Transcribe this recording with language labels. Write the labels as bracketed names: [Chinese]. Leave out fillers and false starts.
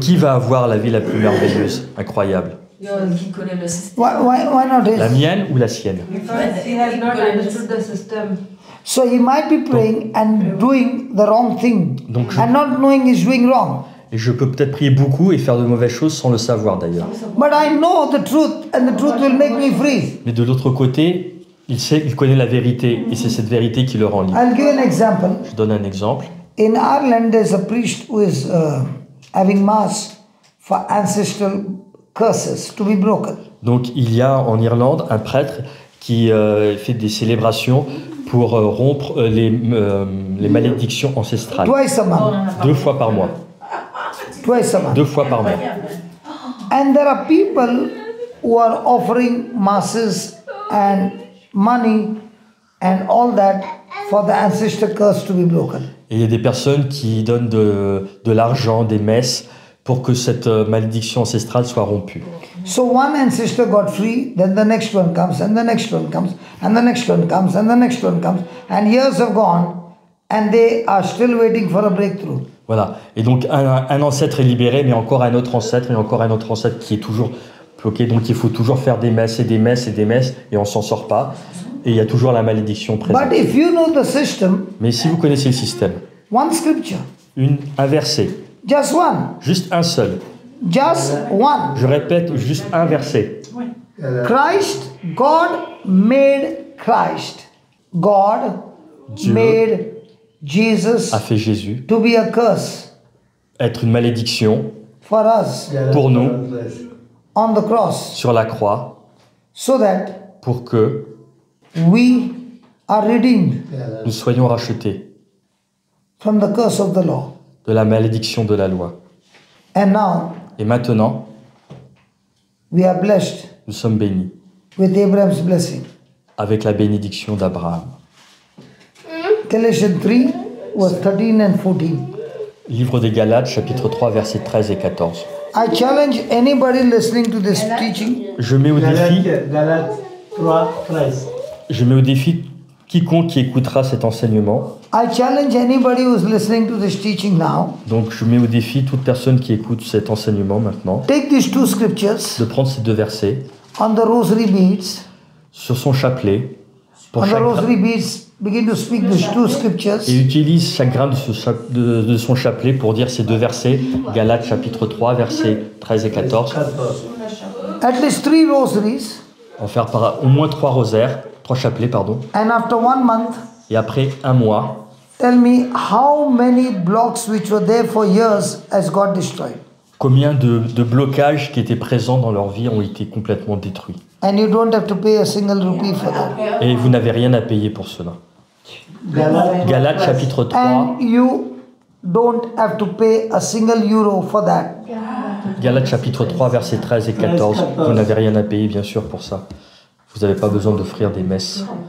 [French] Qui va avoir la vie la plus merveilleuse, incroyable? Qui connaît le système? [English] Why not [French] La [English] his? [French] mienne ou la sienne? [English] Because he has not understood the system. So he might be praying and doing the wrong thing, [French] Donc je- [English] and not knowing he's doing wrong. [French] Et je peux peut-être prier beaucoup et faire de mauvaises choses sans le savoir d'ailleurs. [English] But I know the truth, and the truth will make me free. [French] Mais de l'autre côté, il connaît la vérité et c'est cette vérité qui le rend libre. [English] I'll give an example. [French] Je donne un exemple. [English] In Ireland, there's a priest who is having mass for ancestral curses to be broken. [French] Donc il y a en Irlande un prêtre qui fait des célébrations pour rompre les malédictions ancestrales. [English] Twice a month. [French] 2 fois par mois. [English] Twice a month. [French] 2 fois par mois. [English] And there are people who are offering masses and money and all that for the ancestor curse to be broken. [French] Et il y a des personnes qui donnent de l'argent, des messes, pour que cette malédiction ancestrale soit rompue. [English] So one ancestor got free, then the next one comes, and the next one comes, and the next one comes, and the next one comes, and years have gone, and they are still waiting for a breakthrough. [French] Voilà. Et donc un ancêtre est libéré, mais encore un autre ancêtre, et encore un autre ancêtre qui est toujours bloqué. Donc il faut toujours faire des messes et des messes et des messes, et on s'en sort pas. Et il y a toujours la malédiction présente. [English] But if you know the system, [French] Mais si vous connaissez le système, [English] one scripture, [French] un verset, [English] just one, [French] juste un seul, [English] just one. [French] je répète, juste un verset. [English] Christ, God made Christ. God [French] Dieu [English] made Jesus [French] a fait Jésus [English] to be a curse [French] être une malédiction [English] for us [French] pour nous [English] on the cross [French] sur la croix [English] so that [French] pour que [English] we are redeemed [French] nous soyons rachetés [English] from the curse of the law. [French] de la malédiction de la loi. [English] And now [French] Et maintenant, [English] we are blessed [French] nous sommes bénis [English] with Abraham's blessing. [French] avec la bénédiction d'Abraham. [English] Galatians 3 verse 13 and 14. [French] Livre des Galates, chapitre 3, versets 13 et 14. [English] I challenge anybody listening to this teaching. [French] Je mets au défi, Galates 3, 13. je mets au défi quiconque qui écoutera cet enseignement. [English] I challenge anybody who's listening to this teaching now. [French] Donc je mets au défi toute personne qui écoute cet enseignement maintenant [English] Take these two scriptures [French] de prendre ces 2 versets [English] on the rosary beads. [French] sur son chapelet pour [English] On the [French] chaque [English] rosary beads, begin to speak these two scriptures. [French] et utilise chaque grain de son chapelet pour dire ces 2 versets, Galates chapitre 3, versets 13 et 14. [English] 14. At least 3 rosaries. [French] En faire par au moins 3 rosaires, 3 chapelets, pardon. [English] And after 1 month, [French] Et après 1 mois, [English] tell me how many blocks which were there for years has God destroyed. [French] combien de blocages qui étaient présents dans leur vie ont été complètement détruits. [English] And you don't have to pay a single rupee for that. [French] Et vous n'avez rien à payer pour cela. Galates chapitre 3, [English] And you don't have to pay a single euro for that. [French] Galates chapitre 3, versets 13 et 14. Vous n'avez rien à payer, bien sûr, pour ça. Vous n'avez pas besoin d'offrir des messes.